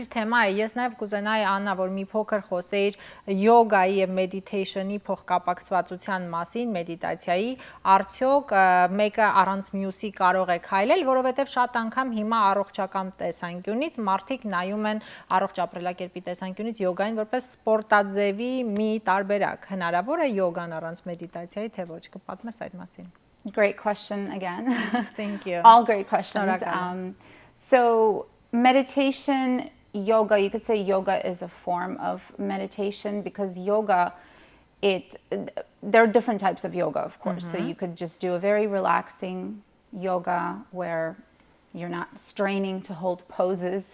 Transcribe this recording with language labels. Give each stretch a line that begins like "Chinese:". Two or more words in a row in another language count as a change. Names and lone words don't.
Armenian: թեմա է։ Ես նաև կուզենայի Աննա, որ մի փոքր խոսեիր յոգայի եւ մեդիտեյշնի փոխկապակցվածության մասին, մեդիտացիայի, արդյոք մեկը առանց մյուսի կարող է քայլել, որովհետեւ շատ անգամ հիմա առողջական տեսանկյունից մարդիկ նայում են առողջ ապրելակերպի տեսանկյունից յոգային որպես սպորտաձևի մի տարբերակ։ Հնարավոր է յոգան առանց մեդիտացիայի, թե ոչ, կպատմես այդ մասին։
English: Great question again. Thank you. All great questions. So meditation, yoga, you could say yoga is a form of meditation because yoga, there are different types of yoga, of course. So you could just do a very relaxing yoga where you're not straining to hold poses.